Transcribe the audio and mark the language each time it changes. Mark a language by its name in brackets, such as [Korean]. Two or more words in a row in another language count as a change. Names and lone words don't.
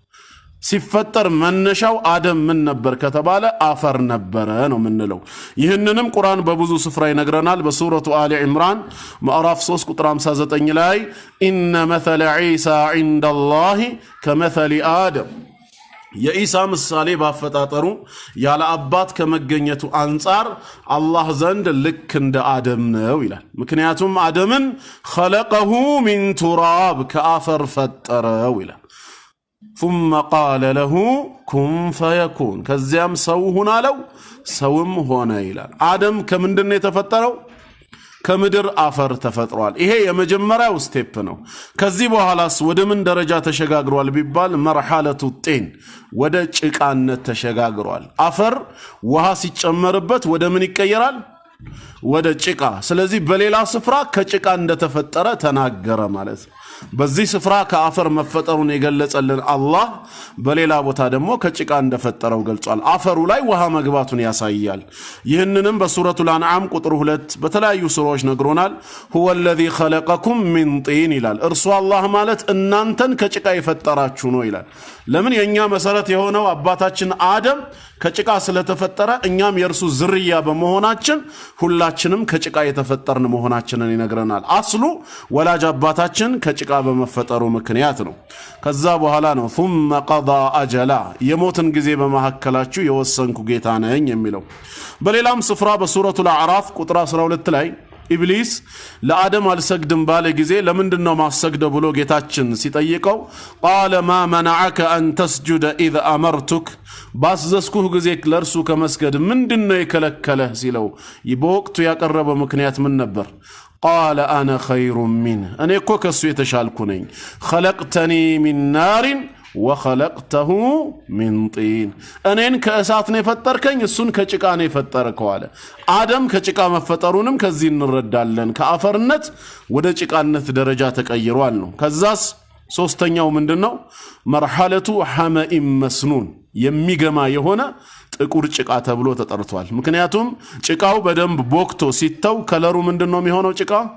[Amharic] ሲፈጠር መነሻው አደም ምን ነበር ከተባለ አፈር ነበረ ነው ምንለው። ይህንንም ቁርአን በብዙ ስፍራ ይነግረናል። በሱረቱ አሊ ኢምራን ምዕራፍ 3 ቁጥር 59 ላይ [Arabic] إن مثل عيسى عند الله كمثل آدم [Amharic] የኢሳ ምሳሌ ባፈጣጠሩ ያለ አባት ከመገኘቱ አንጻር አላህ ዘንድ ልክ እንደ አደም ነው ይላል። ምክንያቱም አደምን [Arabic] خلقه من تراب [Amharic] ከአፈር ፈጠረው ይላል። [Arabic] ثم قال له كن فيكون [Amharic] ከዚያም ሰው ሁን አለው ሰውም ሆነ ይላል። አደም ከምንድነው የተፈጠረው? ከምድር አፈር ተፈጥሯል። ይሄ የመጀመሪያው ስቴፕ ነው። ከዚህ በኋላስ ወደ ምን ደረጃ ተሸጋግሯል ቢባል [Arabic] مرحلة طين [Amharic] ወደ ጭቃነት ተሸጋግሯል። አፈር ውሃ ሲጨመርበት ወደ ምን ይቀየራል? ወደ ጭቃ። ስለዚህ በሌላ ስፍራ ከጭቃ እንደተፈጠረ ተናገረ ማለት ነው። በዚህ ስፍራ ከአፈር መፈጠሩን የገለጸልን አላህ በሌላ ቦታ ደግሞ ከጭቃ እንደፈጠረው ገልጿል። አፈሩ ላይ ውሃ መግባቱን ያሳያል። ይህንንም በሱረቱል አንዓም ቁጥር 2 በተለያዩ ሱራዎች ነግሮናል። [Arabic] هو الذي خلقكم من طين [Amharic] ይላል። እርሱ አላህ ማለት እናንተን ከጭቃ የፈጠራችሁ ነው ይላል። ለምን? የኛ መሰረት የሆነው አባታችን አደም ከጭቃ ስለተፈጠረ እኛም የርሱ ዝርያ በመሆናችን ሁላችንም ከጭቃ የተፈጠርን መሆናችንን ይነግረናል። አስሉ ወላጅ አባታችን ከጭቃ በመፈጠሩ ምክንያት ነው። ከዛ በኋላ ነው [Arabic] ثم قضى اجلا [Amharic] የሞትን ጊዜ በመሐከላችሁ የወሰንኩ ጌታ ነኝ የሚለው። በሌላም ስፍራ በሱረቱል አዕራፍ ቁጥር 12 ላይ ኢብሊስ ለአደም አልሰግድም ባለ ጊዜ ለምንድነው ማሰግደው ብሎ ጌታችን ሲጠይቀው [Arabic] قال ما منعك ان تسجد اذا امرتك [Amharic] ባዘዝኩህ ጊዜ ለርሱ ከመስገድ ምንድነው የከለከለህ ሲለው በወቅቱ ያቀረበው ምክንያት ምን ነበር [Arabic] قال انا خير منه انا [Amharic] እኮ ከሱ የተሻልኩ ነኝ [Arabic] خلقتني من نار وخلقته من طين [Amharic] እኔን ከእሳት ነው የፈጠርከኝ እሱን ከጭቃ ነው የፈጠርከው አለ አደም ከጭቃ መፈጠሩንም ከዚህ እንረዳለን ከአፈርነት ወደ ጭቃነት ደረጃ ተቀይሯል ነው ከዛስ ሶስተኛው ምንድነው [Arabic] مرحلة حمإ مسنون [Amharic] የሚገማ የሆነ ጥቁር ጭቃ ተብሎ ተጠርቷል ምክንያቱም ጭቃው በደንብ ቦክቶ ሲተው ከለሩ ምንድነው የሚሆነው ጭቃ